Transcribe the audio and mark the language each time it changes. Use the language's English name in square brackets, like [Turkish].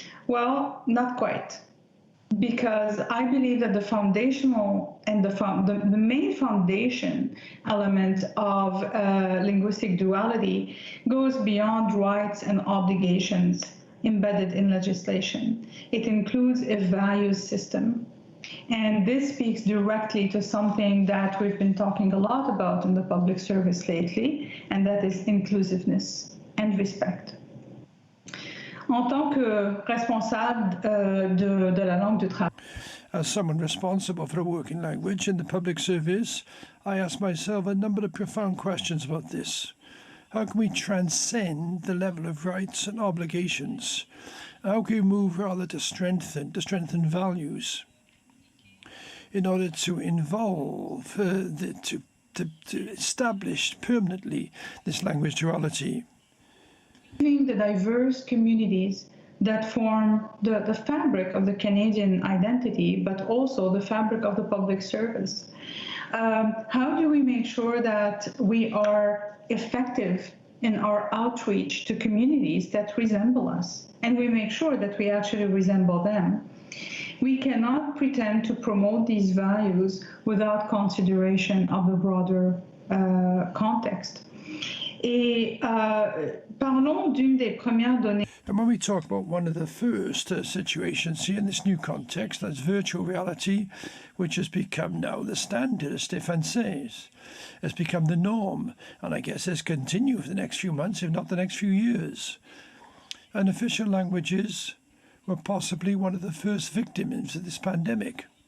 [English] Well, not quite. Because I believe that the foundational and the main foundation element of linguistic duality goes beyond rights and obligations embedded in legislation. It includes a values system. And this speaks directly to something that we've been talking a lot about in the public service lately, and that is inclusiveness and respect. [French] En tant que responsable de la langue du travail. [English] As someone responsible for a working language in the public service, I ask myself a number of profound questions about this. How can we transcend the level of rights and obligations? How can we move rather to strengthen values in order to involve, to establish permanently this language duality? The diverse communities that form the fabric of the Canadian identity, but also the fabric of the public service. How do we make sure that we are effective in our outreach to communities that resemble us, and we make sure that we actually resemble them? We cannot pretend to promote these values without consideration of the broader context. [French] Et parlons d'une des premières données. [English] And when we talk about one of the first situations here in this new context, that's virtual reality, which has become now the standard, as Stéphane says, has become the norm, and I guess has continued for the next few months, if not the next few years. And official languages were possibly one of the first victims of this pandemic.